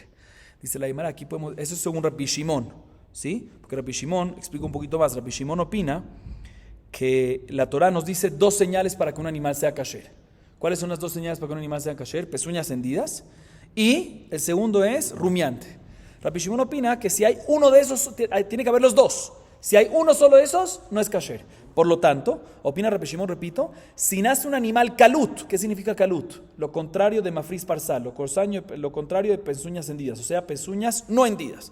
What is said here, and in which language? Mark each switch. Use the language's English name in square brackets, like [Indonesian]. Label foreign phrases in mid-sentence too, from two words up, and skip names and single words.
[Spanish] Dice la Gemara, aquí podemos, eso es según Rabbi Shimon, ¿sí? Porque Rabbi Shimon, explico un poquito más, Rabbi Shimon opina que la Torá nos dice dos señales para que un animal sea kasher. ¿Cuáles son las dos señales para que un animal sea kasher? Pezuñas hendidas y el segundo es rumiante. Rabbi Shimon opina que si hay uno de esos, tiene que haber los dos. Si hay uno solo de esos, no es kasher. Por lo tanto, opina Rabbi Shimon, repito, si nace un animal kalut, ¿qué significa kalut? Lo contrario de [Hebrew] מפריס פרסה, [Spanish] lo contrario de pezuñas hendidas, o sea, pezuñas no hendidas.